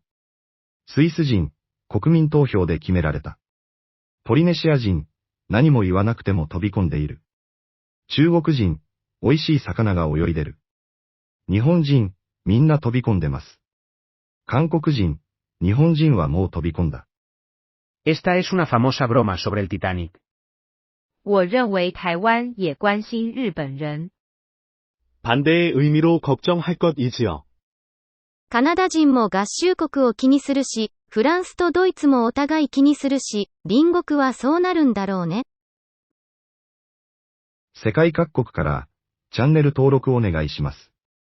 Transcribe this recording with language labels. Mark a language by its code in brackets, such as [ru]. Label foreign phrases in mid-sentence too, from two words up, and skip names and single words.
[ja] スイス人、国民投票で決められた。ポリネシア人、何も言わなくても飛び込んでいる。中国人、美味しい魚が泳いでる。日本人、みんな飛び込んでます。韓国人、日本人はもう飛び込んだ。 [es] Esta es una famosa broma sobre el Titanic. [zh] 我认为台湾也关心日本人。 [ko] 반대의 의미로 걱정할 것이지요. [ja] カナダ人も合衆国を気にするし、フランスとドイツもお互い気にするし、隣国はそうなるんだろうね。世界各国からチャンネル登録お願いします。